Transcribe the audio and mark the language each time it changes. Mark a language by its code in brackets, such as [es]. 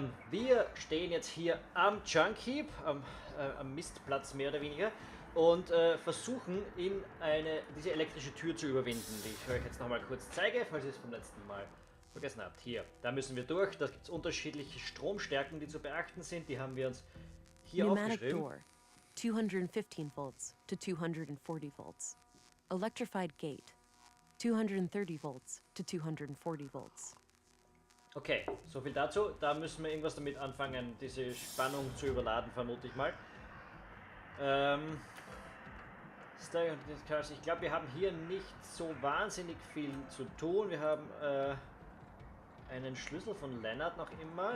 [de] Wir stehen jetzt hier am Junk Heap, am Mistplatz mehr oder weniger, und versuchen diese elektrische Tür zu überwinden, die ich euch jetzt nochmal kurz zeige, falls ihr es vom letzten Mal vergessen habt. Hier, da müssen wir durch. Da gibt es unterschiedliche Stromstärken, die zu beachten sind. Die haben wir uns hier aufgeschrieben. [en] Door, 215 volts to 240 volts. Electrified gate, 230 volts to 240 volts. [de] Okay, so viel dazu. Da müssen wir irgendwas damit anfangen, diese Spannung zu überladen, vermute ich mal. Ich glaube, wir haben hier nicht so wahnsinnig viel zu tun. Wir haben einen Schlüssel von Leonard noch immer.